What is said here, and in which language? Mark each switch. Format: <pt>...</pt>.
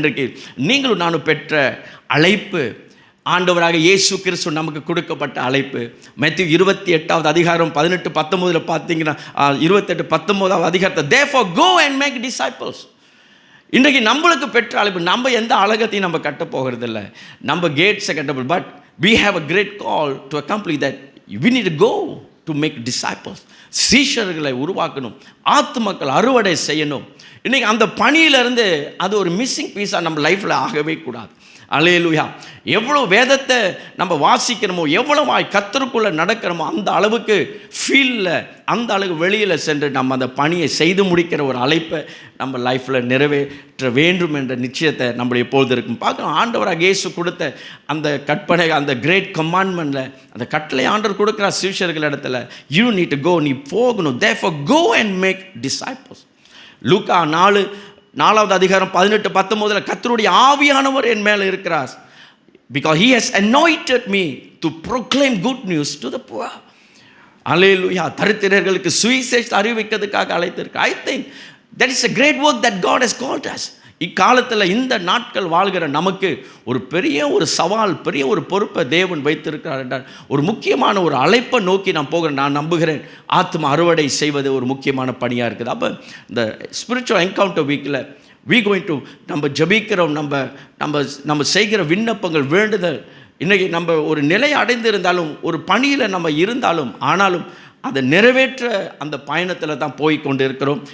<ta>இன்றைக்கு நீங்களும் நானும் பெற்ற அழைப்பு, ஆண்டவராக இயேசு கிறிஸ்து நமக்கு கொடுக்கப்பட்ட அழைப்பு. மத்தேயு 28வது அதிகாரம் 18-19 பார்த்தீங்கன்னா 28-19வது அதிகாரத்தை</ta> <en>therefore go and make disciples.</en> <ta>இன்றைக்கு நம்மளுக்கு பெற்ற அழைப்பு, நம்ம எந்த அழகத்தையும் நம்ம கட்ட போகிறதில்ல, நம்ம கேட்ஸை கட்டப்போம்.</ta> <en>But we have a great call to accomplish that. We need to go to make disciples.</en> <ta>சீஷர்களை உருவாக்கணும், ஆத்துமக்கள் அறுவடை செய்யணும். இன்றைக்கி அந்த பணியிலேருந்து அது ஒரு மிஸ்ஸிங் பீஸாக நம்ம லைஃப்பில் ஆகவே கூடாது. அல்லேலூயா. எவ்வளோ வேதத்தை நம்ம வாசிக்கிறோமோ, எவ்வளவாய் கர்த்தருக்குள்ளே நடக்கிறோமோ, அந்த அளவுக்கு ஃபீல்டில், அந்த அளவுக்கு வெளியில் சென்று நம்ம அந்த பணியை செய்து முடிக்கிற ஒரு அழைப்பை நம்ம லைஃப்பில் நிறைவேற்ற வேண்டும் என்ற நிச்சயத்தை நம்ம எப்பொழுது இருக்கும் பார்க்கணும். ஆண்டவராக இயேசு கொடுத்த அந்த கற்பனை, அந்த கிரேட் கமாண்ட்மெண்ட்டில் அந்த கட்டளை ஆண்டவர் கொடுக்குற சீஷர்கள் இடத்துல</ta> <en>you need to go,</en> <ta>நீ போகணும்.</ta> <en>therefore go and make disciples.</en> <ta>லூக்கா 4வது அதிகாரம் 18-19 கர்த்தருடைய ஆவியானவர் என் மேலே இருக்கிறார்,</ta> <en>because he has anointed me to proclaim good news to the poor. அல்லேலூயா.</en> <ta>தரித்திரர்களுக்கு சுவிசேஷத்தை அறிவிக்கிறதுக்காக அழைத்திருக்கு.</ta> <en>I think that is a great work that God has called us.</en> <ta>இக்காலத்தில் இந்த நாட்கள் வாழ்கிற நமக்கு ஒரு பெரிய ஒரு சவால், பெரிய ஒரு பொறுப்பை தேவன் வைத்திருக்கிறார் என்றால் ஒரு முக்கியமான ஒரு அழைப்பை நோக்கி நான் போகிறேன். நான் நம்புகிறேன் ஆத்ம அறுவடை செய்வது ஒரு முக்கியமான பணியாக இருக்குது. அப்போ இந்த ஸ்பிரிச்சுவல் என்கவுண்டர் வீக்கில்</ta> <en>we going to</en> <ta>நம்ம ஜபிக்கிறோம், நம்ம செய்கிற விண்ணப்பங்கள், வேண்டுதல், இன்றைக்கி நம்ம ஒரு நிலை அடைந்திருந்தாலும், ஒரு பணியில் நம்ம இருந்தாலும், ஆனாலும் அதை நிறைவேற்ற அந்த பயணத்தில் தான் போய் கொண்டு இருக்கிறோம்.</ta>